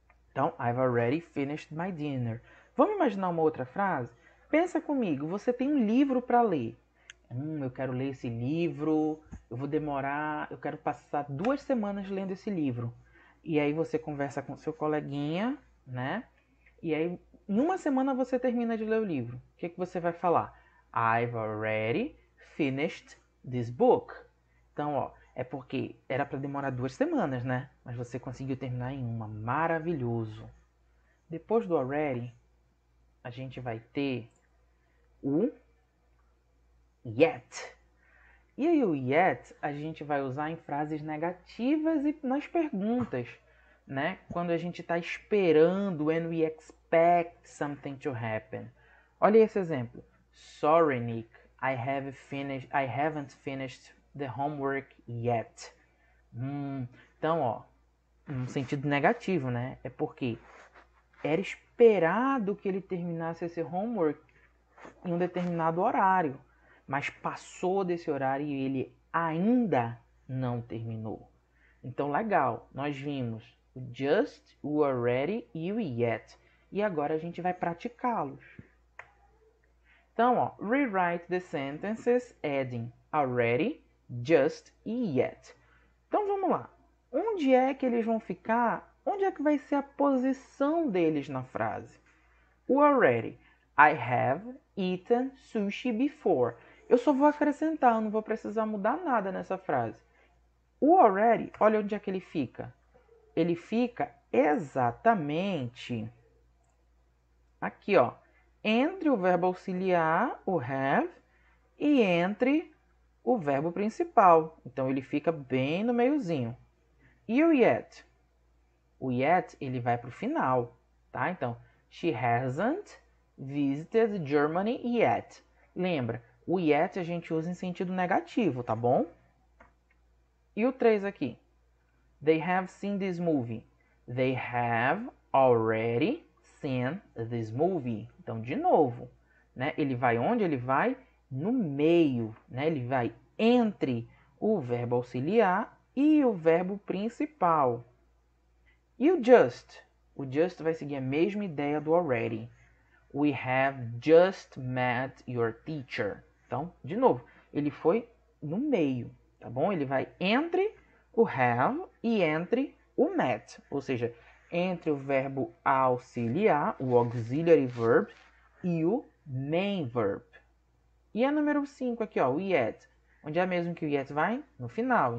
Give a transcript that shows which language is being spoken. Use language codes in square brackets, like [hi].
[pt] Então, [en] I've already finished my dinner. [pt] Vamos imaginar uma outra frase? Pensa comigo, você tem um livro para ler. Eu quero ler esse livro, eu quero passar 2 semanas lendo esse livro. E aí você conversa com seu coleguinha, né? E aí, em 1 semana você termina de ler o livro. O que você vai falar? [en] I've already finished this book. [pt] Então, ó, é porque era para demorar 2 semanas, né? Mas você conseguiu terminar em 1. Maravilhoso. Depois do already, a gente vai ter o yet. E aí o yet a gente vai usar em frases negativas e nas perguntas, né? Quando a gente está esperando, [en] when we expect something to happen. [pt] Olha esse exemplo. [en] Sorry, Nick, I haven't finished the homework yet. [pt] Então, ó, num sentido negativo, né? É porque era esperado que ele terminasse esse homework em um determinado horário, mas passou desse horário e ele ainda não terminou. Então, legal, nós vimos o just, o already e o yet. E agora a gente vai praticá-los. Então, ó, [en] rewrite the sentences adding already, just e yet. [pt] Então, vamos lá. Onde é que eles vão ficar? Onde é que vai ser a posição deles na frase? O already. [en] I have eaten sushi before. [pt] Eu só vou acrescentar, eu não vou precisar mudar nada nessa frase. O already, olha onde é que ele fica. Ele fica exatamente aqui, ó, entre o verbo auxiliar, o have, e entre o verbo principal. Então, ele fica bem no meiozinho. E o yet? O yet, ele vai para o final, tá? Então, [en] she hasn't visited Germany yet. [pt] Lembra, o yet a gente usa em sentido negativo, tá bom? E o 3 aqui? [en] They have seen this movie. They have already seen this movie. [pt] Então, de novo, né? Ele vai onde? Ele vai no meio, né? Ele vai entre o verbo auxiliar e o verbo principal. E o just? O just vai seguir a mesma ideia do already. [en] We have just met your teacher. [pt] Então, de novo, ele foi no meio, tá bom? Ele vai entre o have e entre o met, ou seja, entre o verbo auxiliar, o auxiliary verb, e o main verb. E a número 5 aqui, ó, o yet. Onde é mesmo que o yet vai? No final.